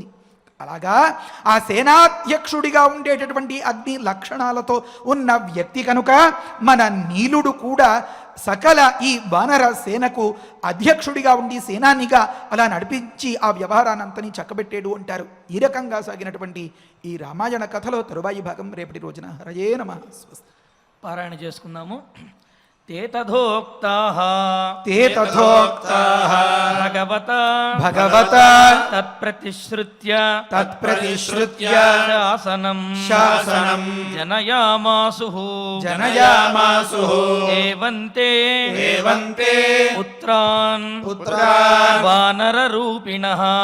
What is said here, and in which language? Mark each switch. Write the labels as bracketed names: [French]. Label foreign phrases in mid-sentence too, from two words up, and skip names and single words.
[Telugu] అలాగా ఆ సేనాధ్యక్షుడిగా ఉండేటటువంటి అగ్ని లక్షణాలతో ఉన్న వ్యక్తి కనుక మన నీలుడు కూడా సకల ఈ వానర సేనకు అధ్యక్షుడిగా ఉండి సేనానిగా అలా నడిపించి ఆ వ్యవహారాన్నంతని చక్కబెట్టేడు అంటారు. ఈ రకంగా సాగినటువంటి ఈ రామాయణ కథలో తరువాయి భాగం రేపటి రోజున. [Sanskrit] హరయే నమః. స్వస్తి. [Telugu] పారాయణ చేసుకుందాము. [Sanskrit] ते तथोक्ताः भगवता तत्प्रतिश्रुत्य शासनं जनयामासुः एवन्ते पुत्रान् वानररूपिणः